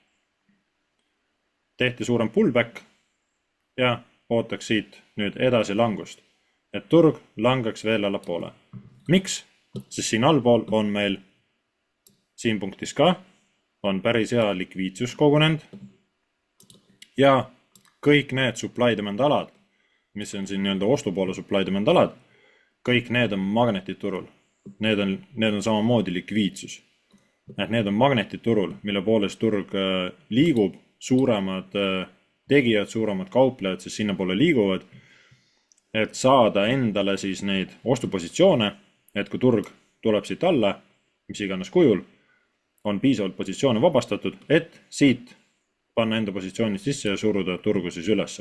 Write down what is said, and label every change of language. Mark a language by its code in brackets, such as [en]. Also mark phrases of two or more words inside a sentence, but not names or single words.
[et] Tehti suurem pullback ja ootaks siit nüüd edasi langust, et turg langaks veel allapoole. Miks? Sest siin allpool on meil siin punktis ka on päris hea likviidsus kogunenud ja kõik need [en] supply demand [et] alad, mis on siin nii-öelda ostupoole [en] supply demand [et] alad, kõik need on magnetid turul. Need on samamoodi likviidsus. Et need on magnetid turul, mille poolest turg liigub, suuremad tegijad, suuremad kauplejad, siis sinna poole liiguvad, et saada endale siis neid ostupositsioone, et kui turg tuleb siit alla, mis iganes kujul, on piisavalt positsioone vabastatud, et siit panna enda positsioonid sisse ja suruda turgu siis ülesse.